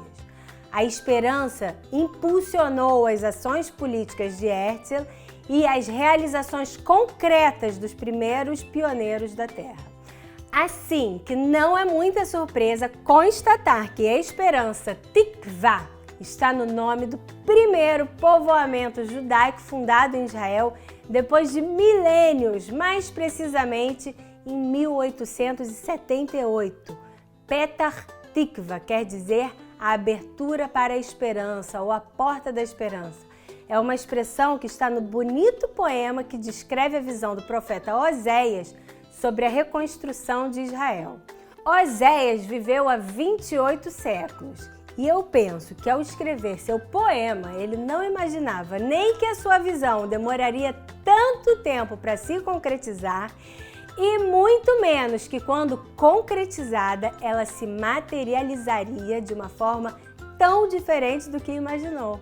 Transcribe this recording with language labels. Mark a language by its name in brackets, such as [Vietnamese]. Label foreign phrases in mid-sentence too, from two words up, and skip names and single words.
[Portuguese] A esperança impulsionou as ações políticas de Herzl e as realizações concretas dos primeiros pioneiros da Terra. Assim que não é muita surpresa constatar que a esperança Tikvá está no nome do primeiro povoamento judaico fundado em Israel depois de milênios, mais precisamente em 1878. Petach Tikva quer dizer a abertura para a esperança ou a porta da esperança. É uma expressão que está no bonito poema que descreve a visão do profeta Oséias sobre a reconstrução de Israel. Oséias viveu há 28 séculos e eu penso que ao escrever seu poema, ele não imaginava nem que a sua visão demoraria tanto tempo para se concretizar e muito menos que quando concretizada, ela se materializaria de uma forma tão diferente do que imaginou.